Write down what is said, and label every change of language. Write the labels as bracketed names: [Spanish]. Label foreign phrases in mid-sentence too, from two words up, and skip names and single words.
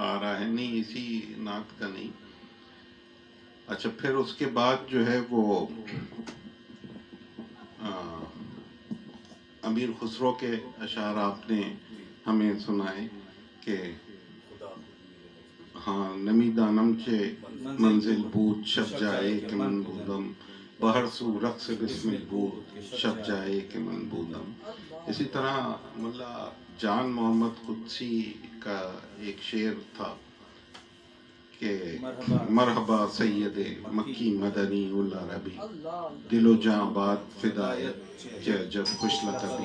[Urdu] آ رہا ہے، نہیں اسی نعت کا نہیں. اچھا پھر اس کے بعد جو ہے وہ امیر خسرو کے اشعار آپ نے ہمیں سنائے کہ ہاں [Persian] نمی دانم چے منزل بود شب جائے کہ من بودم بہر سو رقص بسم بود شب جائے کہ من بودم. [Urdu] اسی طرح ملا جان محمد قدسی کا ایک شعر تھا کہ [Arabic] مرحبا سید مکی مدنی العربی [Persian] دل و جاں باد فدایت جب خوش لطبی.